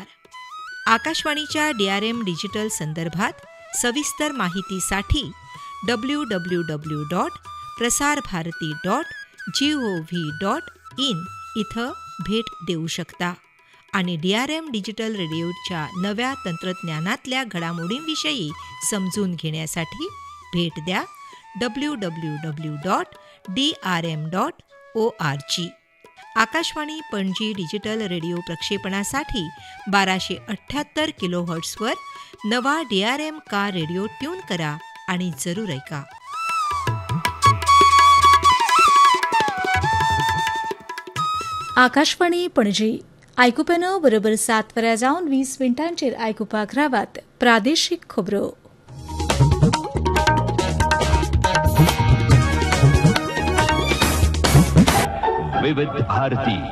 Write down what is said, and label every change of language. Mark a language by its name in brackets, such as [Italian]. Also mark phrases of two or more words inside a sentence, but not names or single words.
[Marathi] आकाशवाणीच्या DRM डिजिटल संदर्भात सविस्तर माहितीसाठी www.prasarbharati.gov.in इथं भेट देऊ शकता आणि DRM डिजिटल रेडिओच्या नव्या तंत्रज्ञानातल्या घडामोडींविषयी समजून घेण्यासाठी भेट द्या www.drm.org. आकाशवाणी पणजी डिजिटल रेडिओ प्रक्षेपणासाठी 1278 किलोहर्ट्झवर नवा DRM का रेडिओ ट्यून करा आणि जरूर ऐका. [Konkani] आकाशवाणी पणजी आयकुपेनो बरोबर 7 वरां जावन 20 मिनटांचेर आयकुपाक रावात प्रादेशीक खबरो. विविध भारती